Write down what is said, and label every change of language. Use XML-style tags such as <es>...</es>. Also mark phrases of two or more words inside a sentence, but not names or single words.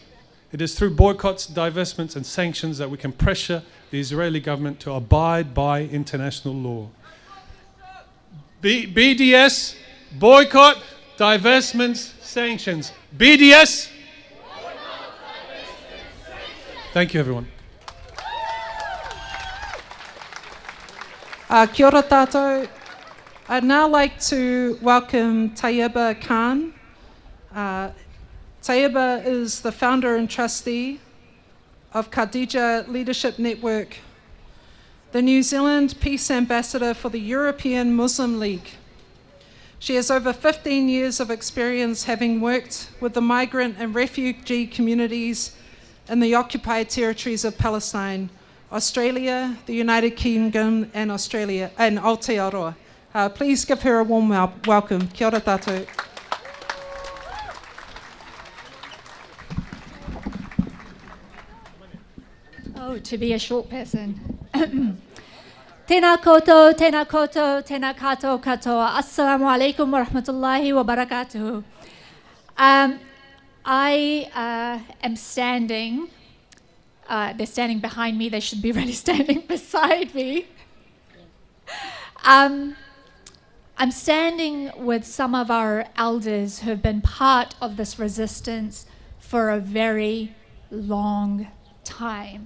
<en>It is through boycotts, divestments, and sanctions that we can pressure the Israeli government to abide by international law. BDS, boycott, divestments, sanctions. BDS. Thank you, everyone.</en> <mi>Kia ora tātou.</mi> <en>I'd now like to welcome Tayyeba Khan. Tayyeba is the founder and trustee of Khadija Leadership Network, the New Zealand Peace Ambassador for the European Muslim League. She has over 15 years of experience having worked with the migrant and refugee communities in the occupied territories of Palestine, Australia, the United Kingdom, and Australia, and Aotearoa. Please give her a warm welcome.</en> <mi>Kia ora tātou.</mi> <en>Oh, to be a short person.</en> <mi>Tēnā koutou, tēnā koutou, tēnā kātou katoa.</mi> <ar>السلام عليكم ورحمة الله وبركاته.</ar> <en>I am standing, they're standing behind me, they should be really standing beside me. I'm standing with some of our elders who have been part of this resistance for a very long time.</en>